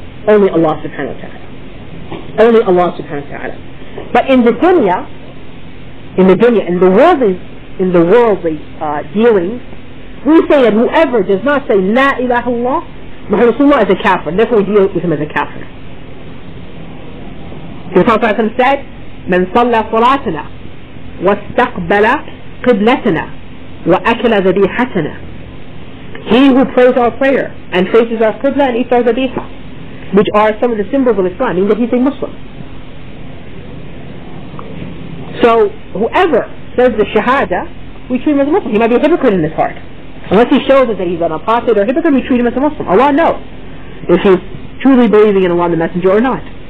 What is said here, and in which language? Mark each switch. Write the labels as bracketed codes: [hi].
[en] Only Allah subhanahu wa ta'ala. Only Allah subhanahu wa ta'ala. But in the dunya, in the worldly dealings, we say that whoever does not say La ilaha illallah, Muhammad Rasulullah, is a kafir. Therefore we deal with him as a kafir. The Prophet said, [ar] من صلى صلاتنا واستقبل قبلتنا وأكل ذبيحتنا. [en] He who prays our prayer and faces our qibla and eats our dhabiha, which are some of the symbols of Islam, meaning that he's a Muslim. So whoever says the shahada, we treat him as a Muslim. He might be a hypocrite in his heart. Unless he shows us that he's an apostate or a hypocrite, we treat him as a Muslim. Allah knows if he's truly believing in Allah the Messenger or not.